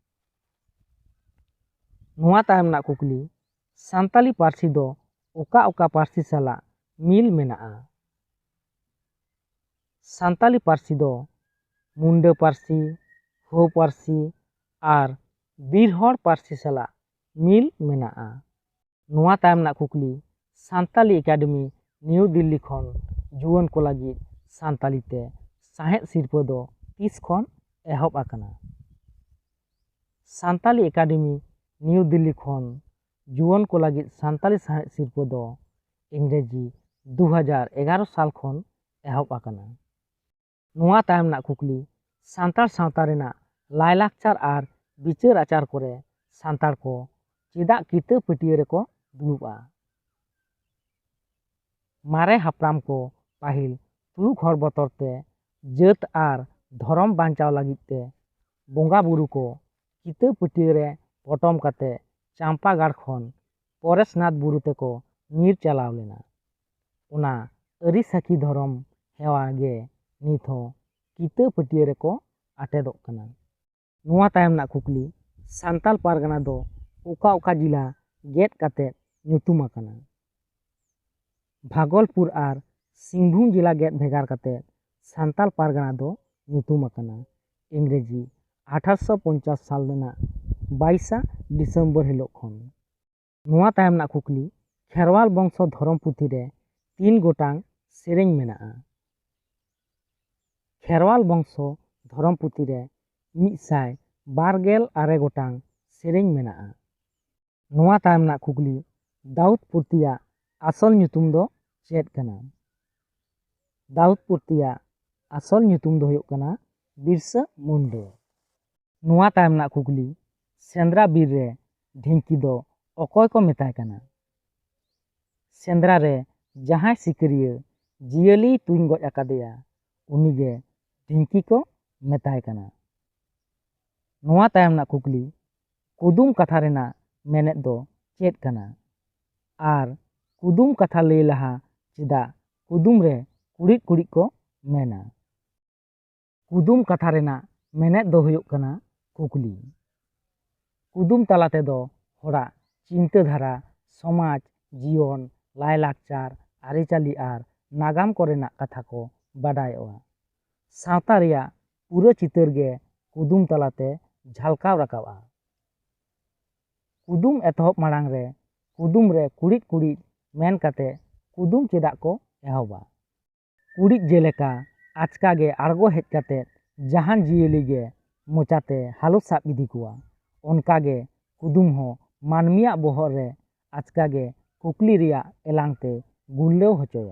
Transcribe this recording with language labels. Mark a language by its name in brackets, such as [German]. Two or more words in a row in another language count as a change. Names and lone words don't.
[Santali] नुआ तायम ना कुकली सानताली पार्सी दो ओका ओका पार्सी साला मिल मेनाआ। सानताली पार्सी दो मुंडा पार्सी, हो पार्सी आर बीरहड़ पार्सी साला मिल मेनाआ। नुआ तायम ना कुकली सानताली एकेडमी न्यू दिल्ली खन जुआन को लगी सानताली ते साहेद सिरपा दो 30 खन एहब आकना। सानताली एकेडमी न्यू दिल्ली खन जुआन को लगी सानताली साहेद सिरपा दो इंग्रेजी 2011 साल खन एहब आकना। नुआ तायम ना कुकली सानतार सावता रेना लायलाकचार आर बिचार आचार करे सानतार को चेदा किता पटिया रे को दुलुबा। मारे हापराम को पाहिल तुलुक हर बतरते जात आर धरम बांचाव लगिते बोंगा बुरु को किता पटिया रे पटम काते चांपागाड़ खन परेशनाथ बुरु ते को नीर चलाव लेना। उना अरी साखी धरम हेवा गे नित हो किता पटिया रे को आटेदोग कना। नुआ तायम ना कुकली सानताल पारगना दो ओका ओका जिला गेट काते ᱧᱩᱛᱩᱢ आकना। भागलपुर आर सिंहभूम जिला गेट भेगार काते सानताल पारगना दो ᱧᱩᱛᱩᱢ आकना। इंग्रेजी 1850 साल रेना 22 डिसेम्बर हिलोग खन। नुआ तायम ना कुकली खेरवाल बंशो धरम पुथी रे 3 गोटांग सेरेñ मेनाआ। खेरवाल बंशो धरम पुथी रे 129 गोटांग सेरेñ मेनाआ। नुआ तायम ना कुकली दाऊद पुरतिया आसल ᱧᱩᱛᱩᱢ दो चेद कना। दाऊद पुरतिया आसल ᱧᱩᱛᱩᱢ दो हुयुग कना बिरसा मुंडा। नुआ तायम ना कुकली सेंद्रा बीर रे ढिंकी दो अकय को मेताय कना। सेंद्रा रे जहां सिकरिया जियली तुñ गज आकादेया उनिगे ढिंकी को मेताय कना। नुआ तायम ना कुकली कुदुम कथा रेना मेनेद दो चेद कना आर कुदुम कथा लई लहा चेदा कुदुम रे कुड़िद कुड़िद को मेना। कुदुम कथा रेना मेनेद दो हुयुग कना कुकली। कुदुम तला तेदो होड़ा चिंता धारा समाज जीवन लाई लाकचार आरिचाली आर नागाम कोरेना कथा को बाडायोआ। सावता रिया पूरा चितर गे कुदुम तलाते झलकाव राकाबा। कुदुम एतहब माड़ांग रे कुदुम रे कुड़िद कुड़िद मेन काते कुदुम चेदा को एहबा। कुड़िद जेलेका आचका गे आड़गो हेज काते जहान जियली गे मोचाते हालुत साब इदी कुआ ओनका गे कुदुम हो मानमिया बोहर रे आचका गे कुकली रिया एलांगते गुल्लेव होचोया।